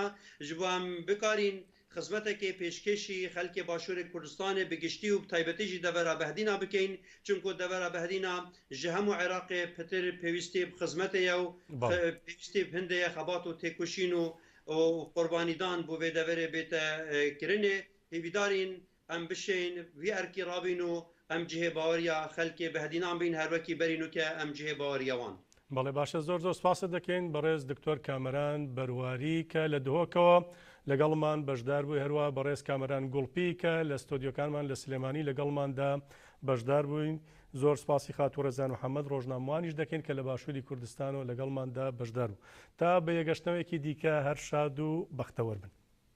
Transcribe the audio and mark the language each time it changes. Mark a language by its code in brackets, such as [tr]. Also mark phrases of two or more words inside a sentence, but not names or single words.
[ku] ji bo em bikarîn xizmetekê pêşkêşî xelkê Başûrê Kurdistanê bi giştî û bi taybetî jî devera behdîna bikein çunku devera behdîna ji hemû Iraqê pitir pêwîstî bi xizmetê ye û pêwîstî bi hindê ye xebat û têkoşîn û qurbanîdan bû vê deverê bête kirinê hêvîdarîn em bişên vî erkî rabîn û em cihê baweriya xelkê behdînan bîn her wekî berîn û ke em cihê baweriya wan. [ckb] بەڵێ باشە زۆر زۆر سپاست دەکەین بەڕێز دکتۆر کامەران بەرواری کە لە دهۆکەوە لەگەڵمان بەشدار بووی هەروە بەڕێز کامەران گوڵپی کە لە ستۆدیۆکانمان لە سلێمانی لەگەڵماندا بەشدار بووین زۆر سپاسی خاتوو ڕێزان محەممەد ڕۆژنامەوانیش دەکەین کە لە باشووری کوردستان و لەگەڵماندا بەشدار بوو تا بە یەگەشتنەوەیەکی دیکە هەر شاد و بەختەوەر بن.